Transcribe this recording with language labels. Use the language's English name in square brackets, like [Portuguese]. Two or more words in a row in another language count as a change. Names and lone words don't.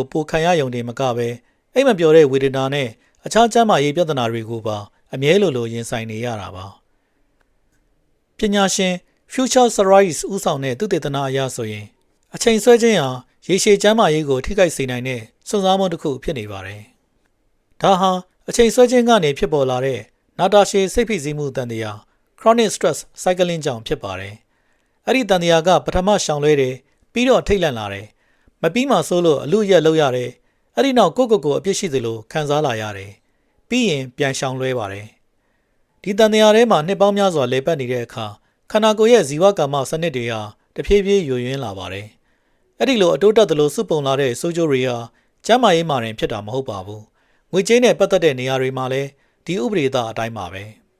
[Burmese] ပိုခံရယုံနေမကပဲအိမ်မပျော်တဲ့ဝေဒနာနဲ့အခြားကျန်းမာရေးပြဿနာတွေကိုပါအမြဲလိုရင်ဆိုင်နေရတာပါ။ပညာရှင် Future Series ဦးဆောင်တဲ့သုတေသနအရဆိုရင်အချိန်ဆွဲခြင်းဟာရေရှည်ကျန်းမာရေး ကိုထိခိုက်စေနိုင်တဲ့စွန့်စားမှုတစ်ခုဖြစ်နေပါတယ်။ဒါဟာအချိန်ဆွဲခြင်းကနေဖြစ်ပေါ်လာတဲ့နာတာရှည်စိတ်ဖိစီးမှုတန်တရား [English] chronic stress cycling [Burmese] ကြောင့်ဖြစ်ပါတယ်။အဲ့ဒီတန်တရားကပထမရှောင်လွဲတယ်ပြီးတော့ထိတ်လန့်လာတယ်။မပြီးမှဆိုလို့အလူရက်လောက်ရတယ်။အဲ့ဒီနောက်ကိုအပြစ်ရှိသလိုခံစားလာရတယ်။ပြီးရင်ပြန်ရှောင်လွဲပါတယ်။ဒီတန်တရားထဲမှာနှစ်ပေါင်းများစွာလဲပတ်နေတဲ့အခါခန္ဓာကိုယ်ရဲ့ဇီဝကာမစနစ်တွေဟာတဖြည်းဖြည်းယိုယွင်းလာပါတယ်။အဲ့ဒီလိုအတိုးတက်သလိုစုပုံလာတဲ့ဆိုးကျိုးတွေဟာကျန်းမာရေးမှာတင်ဖြစ်တာမဟုတ်ပါဘူး။ငွေကြေးနဲ့ပတ်သက်တဲ့နေရာတွေမှာလည်းဒီဥပဒေသားအတိုင်းပါပဲ